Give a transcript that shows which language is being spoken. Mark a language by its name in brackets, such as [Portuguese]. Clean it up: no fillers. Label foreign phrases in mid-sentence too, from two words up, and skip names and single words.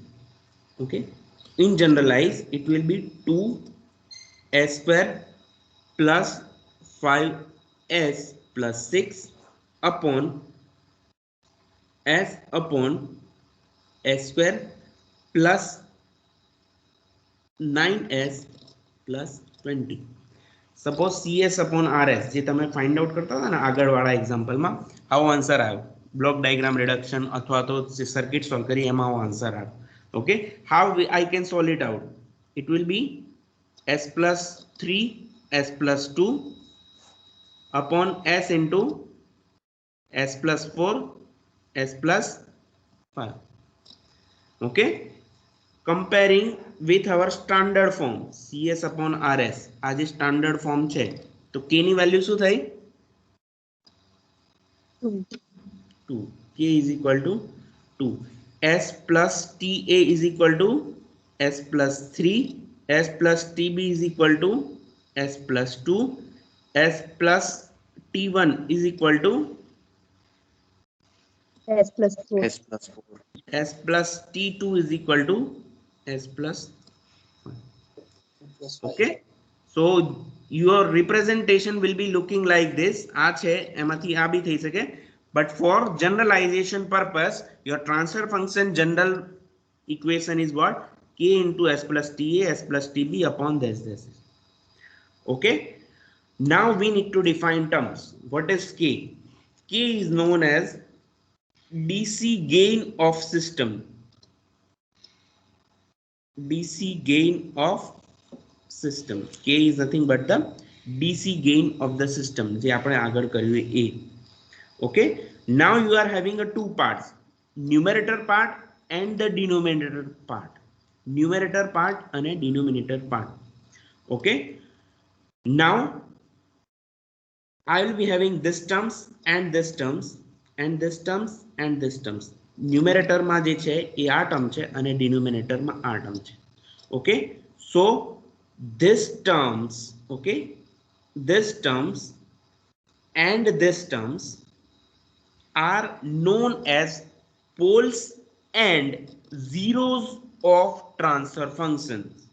[English] Okay, in generalize it will be 2 s square plus 5s plus 6 upon s square plus 9s plus 20. suppose cs upon rs [Gujarati] જે તમે [English] find out [Gujarati] કરતા હતા ને આગળવાળા એક્ઝામ્પલમાં આવો આન્સર આવ્યો [English] block diagram reduction [Gujarati] અથવા તો [English] circuit solve [Gujarati] કરી એમાં આવો આન્સર આવ્યો. [English] okay, how I can solve it out? It will be s plus 3 s plus 2 upon s into s plus 4 s plus 5. Okay, comparing with our standard form cs upon rs. [Gujarati] આ જે [English] standard form [Gujarati] છે તો k ની વેલ્યુ શું થઈ 2. [English] k is equal to 2. s plus ta is equal to s plus 3, s plus tb is equal to s plus 2, s plus t1 is equal to S plus 4. S plus 4. s plus t2 is equal to s plus 1. Okay, so your representation will be looking like this. [Gujarati] આ છે એમાંથી આ બી થઈ શકે, [English] but for generalization purpose your transfer function general equation is what? K into s plus ta s plus tb upon this. Okay, now we need to define terms. What is k? K is known as DC gain of system. DC gain of system. K is nothing but the DC gain of the system. [Gujarati] જે આપણે આગળ કર્યું એ. [English] Okay, now you are having a two parts, numerator part and the denominator part. numerator part અને denominator part. Okay, now I will be having this terms and this terms and this terms and this terms. [Gujarati] ન્યુમેરેટર માં જે છે એ આ ટર્મ છે અને ડિનોમિનેટર માં આ ટર્મ છે. [English] ઓકે, so this terms, okay, this terms and this terms are known as poles and zeros of transfer functions.